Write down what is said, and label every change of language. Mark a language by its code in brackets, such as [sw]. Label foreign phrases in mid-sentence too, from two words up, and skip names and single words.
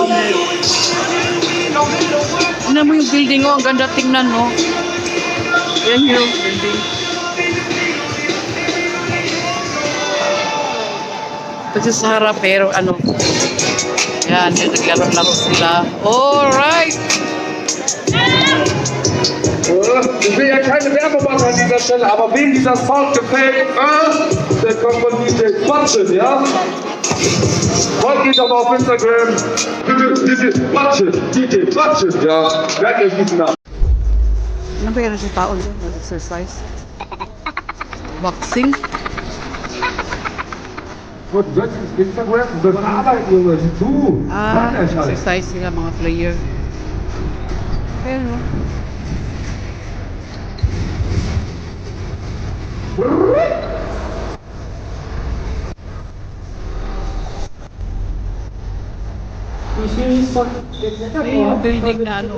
[tl] Tingnan mo yung building, oh. Ang ganda tingnan, no? Yan yung building. Ito sa harap, pero ano. Yan, naglaro-laro sila. Alright! [de] Ich will ja keine Werbung an dieser Stelle, aber wem dieser Sound gefällt, der kommt von DJ Quatschen, ja? Folgt ihn doch mal auf Instagram. DJ Quatschen, ja? Merkt euch diesen Namen. [tl] Ano ba yan sa tao dyan? Exercise? Boxing? [de] Gut, du sollst Instagram, du sollst arbeiten, Junge. Du, [tl] Exercise sila mga player. Pero, ay, yung building na ano.